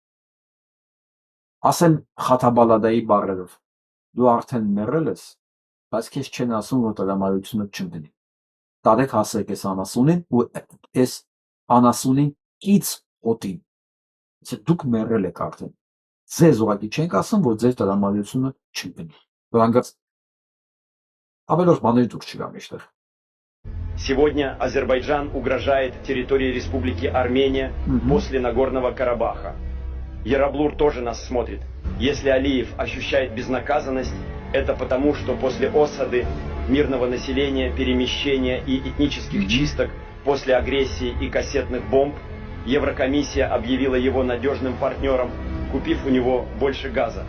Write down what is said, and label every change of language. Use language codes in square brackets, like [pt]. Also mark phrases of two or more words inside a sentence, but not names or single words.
[hy] Ասեմ Խաթաբալադայի բառերով։ Դու արդեն մեռել ես, բայց քեզ չեն ասում, որ տրամադրությունը չընկնի։ Տարեք հասեք այս անասունին ու այս անասունի կից օտին։ Դուք մեռել եք արդեն։ Ձեզ ուղղակի չենք ասում, որ ձեր տրամադրությունը չընկնի։ Որ հանգած ավելորդ բաներ դուք չկան այստեղ։ [ru] Сегодня Азербайджан угрожает территории Республики Армения после Нагорного Карабаха. Яраблур тоже нас смотрит. Если Алиев ощущает безнаказанность, это потому, что после осады мирного населения, перемещения и этнических чисток, после агрессии и кассетных бомб, Еврокомиссия объявила его надежным партнером, купив у него больше газа.